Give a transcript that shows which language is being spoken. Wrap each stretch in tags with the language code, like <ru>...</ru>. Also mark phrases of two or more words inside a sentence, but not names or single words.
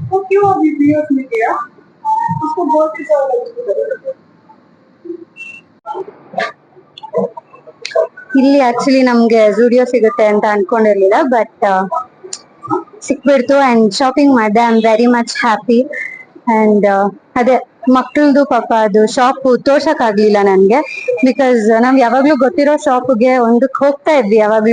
<hi>क्यों अभी बीएस में किया उसको बहुत ही सारा</hi> <kn>ಇಲ್ಲಿ ಆಕ್ಚುಲಿ ನಮ್ಗೆ ಜೂಡಿಯೋ ಸಿಗುತ್ತೆ ಅಂತ ಅನ್ಕೊಂಡಿರ್ಲಿಲ್ಲ, ಬಟ್ ಸಿಕ್ಬಿಡ್ತು</kn> <en>and shopping</en> <kn>ಮಾಡಿದೆ.</kn> <en>I am very much happy.</en> <kn>ಅಂಡ್ ಅದೇ ಮಕ್ಕಳದು ಪಾಪ ಅದು ಶಾಪ್ ತೋರ್ಸಕ್ ಆಗ್ಲಿಲ್ಲ ನನ್ಗೆ, ಬಿಕಾಸ್ ನಾವ್ ಯಾವಾಗ್ಲೂ ಗೊತ್ತಿರೋ ಶಾಪ್ಗೆ ಒಂದಕ್ಕೆ ಹೋಗ್ತಾ ಇದ್ವಿ ಯಾವಾಗ್ಲೂ.</kn>